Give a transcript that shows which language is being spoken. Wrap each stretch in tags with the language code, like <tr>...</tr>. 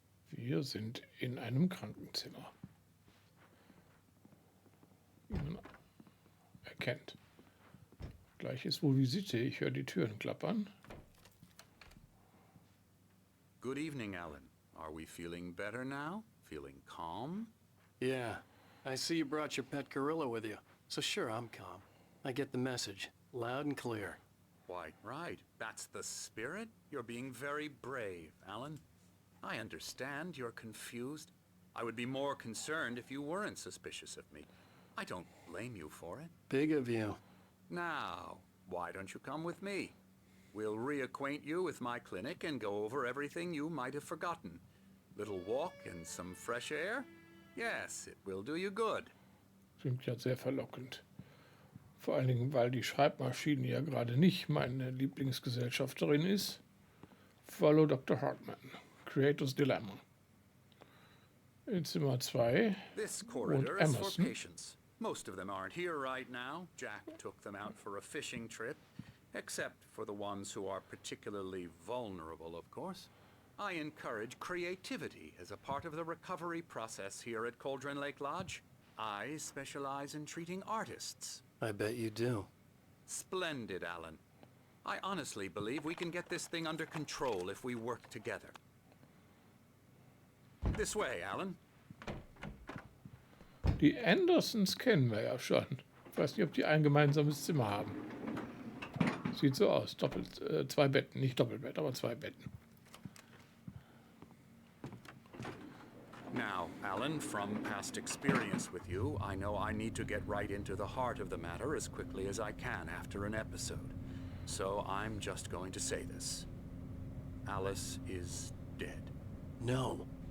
<de>Wir sind in einem Krankenzimmer. Wie man erkennt. Gleich ist wohl Visite. Ich höre die Türen klappern.</de> <en>Good evening, Alan. Are we feeling better now? Feeling calm? Yeah. I see you brought your pet gorilla with you. So sure, I'm calm. I get the message. Loud and clear. Why, right. That's the spirit. You're being very brave, Alan. I understand you're confused. I would be more concerned if you weren't suspicious of me. I don't blame you for it. Big of you. Now, why don't you come with me? We'll reacquaint you with my clinic and go over everything you might have forgotten. Little walk and some fresh air? Yes, it will do you good.</en> <de>Klingt ja sehr verlockend. Vor allen Dingen, weil die Schreibmaschine ja gerade nicht meine Lieblingsgesellschafterin ist.</de> <en>Follow Dr. Hartman. Creator's Dilemma.</en> <de>In Zimmer 2</de> <en>This</en> <de>wohnt</de> <en>corridor is for</en> <de>Emerson.</de> <en>patients. Most of them aren't here right now. Jack took them out for a fishing trip. Except for the ones who are particularly vulnerable, of course. I encourage creativity as a part of the recovery process here at Cauldron Lake Lodge. I specialize in treating artists. I bet you do. Splendid, Alan. I honestly believe we can get this thing under control if we work together. This way, Alan.</en> <de>Die Andersons kennen wir ja schon. Ich weiß nicht, ob die ein gemeinsames Zimmer haben. Sieht so aus. Zwei Betten. Nicht Doppelbett, aber 2 Betten.</de> <en>Now, Alan, from past experience with you, I know I need to get right into the heart of the matter as quickly as I can after an episode. So I'm just going to say this. Alice is dead. No.</en>